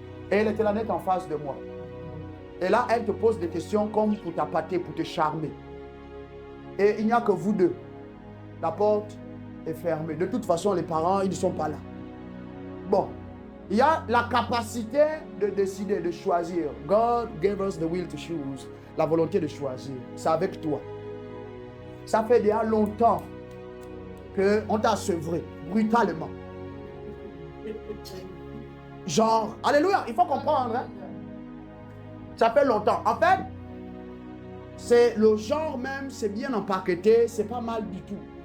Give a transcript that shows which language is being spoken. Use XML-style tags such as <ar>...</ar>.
<fr>Et elle était là net en face de moi. Et là, elle te pose des questions comme pour t'appâter, pour te charmer. Et il n'y a que vous deux. La porte est fermée. De toute façon, les parents, ils ne sont pas là. Bon, il y a la capacité de décider, de choisir.</fr> <en>God gave us the will to choose.</en> <fr>La volonté de choisir. C'est avec toi. Ça fait déjà longtemps qu'on t'a sevré, brutalement. Genre, alléluia, il faut comprendre. Hein? Ça fait longtemps. En fait, c'est le genre même, c'est bien empaqueté, c'est pas mal du tout.</fr>